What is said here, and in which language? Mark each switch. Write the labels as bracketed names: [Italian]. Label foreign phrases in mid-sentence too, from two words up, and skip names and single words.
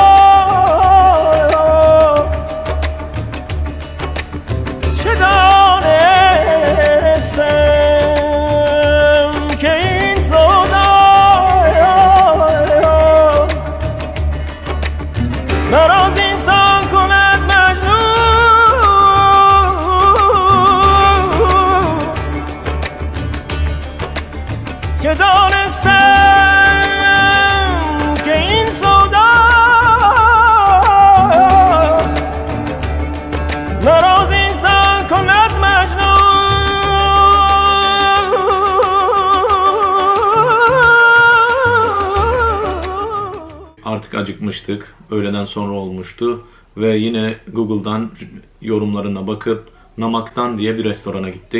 [Persian] چه دانستم که این سودا مرا زینسان کند مجنون که دانستم که این سودا مرا زینسان کند مجنون. [Turkish] Artık acıkmıştık. Öğleden sonra olmuştu. Ve yine Google'dan yorumlarına bakıp Namaktan diye bir restorana gittik.